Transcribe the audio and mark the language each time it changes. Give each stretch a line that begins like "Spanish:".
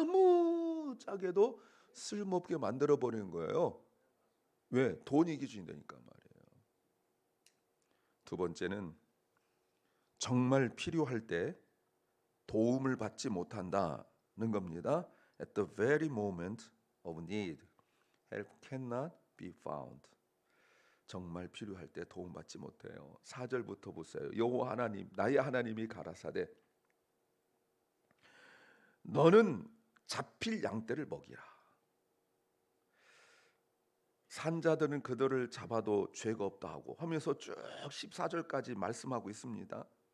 Korean: 아무짝에도 쓸모없게 만들어버리는 거예요. 왜? 돈이 기준이 되니까 말이에요. 두 번째는 정말 필요할 때 도움을 받지 못한다는 겁니다.
English: At the very moment of need, help cannot be found.
Korean: 정말 필요할 때 도움받지 못해요. 4절부터 보세요. 여호와 하나님, 나의 하나님이 가라사대 너는 잡힐 양떼를 먹이라. 산자들은 그들을 잡아도 죄가 없다 하고 하면서 쭉 14절까지 말씀하고 있습니다.